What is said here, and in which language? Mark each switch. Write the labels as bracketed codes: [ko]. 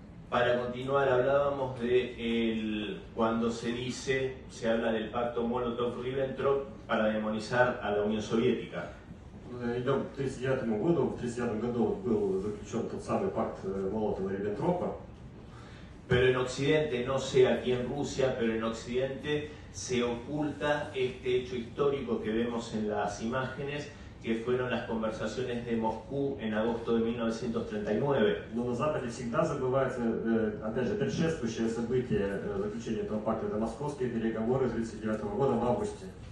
[es] Para continuar, hablábamos de cuando se habla del pacto Molotov-Ribbentrop para demonizar a la Unión Soviética. [ru] Идем к 1939 году. В 1939 году был заключен тот самый пакт Молотова-Риббентропа. [es] Pero en Occidente, no sé aquí en Rusia, pero en Occidente se oculta este hecho histórico que vemos en las imágenes, que fueron las conversaciones de Moscú en agosto de 1939. [ru] Но на Западе всегда забывается, опять же, предшествующее событие заключения этого пакта, это московские переговоры 1939 года в августе.